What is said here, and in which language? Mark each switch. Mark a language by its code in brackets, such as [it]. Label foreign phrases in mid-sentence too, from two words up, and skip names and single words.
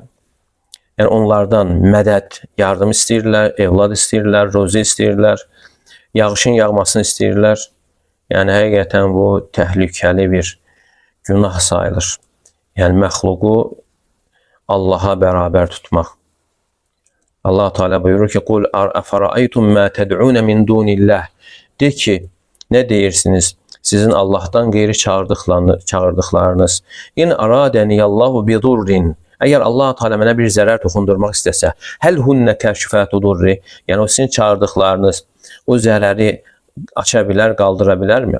[az] Yəni, onlardan mədəd, yardım istəyirlər, evlad istəyirlər, rozi istəyirlər, yağışın yağmasını istəyirlər. Yəni, həqiqətən bu təhlükəli bir günah sayılır. Yəni, məxluqu Allaha bərabər tutmaq. Allah Teala buyurur ki, [ar] "قل أفرأيتم ما تدعون من دون الله." [az] De ki, nə deyirsiniz? Sizin Allahdan qeyri çağırdıqlarınız. [ar] "إن أرادني الله بضر." [az] Əgər Allah Teala mənə bir zərər toxundurmaq istəsə, [ar] "هل هن كاشفات ضره." [az] Yəni, o sizin çağırdıqlarınız o zərəri aça bilər, qaldıra bilərmi?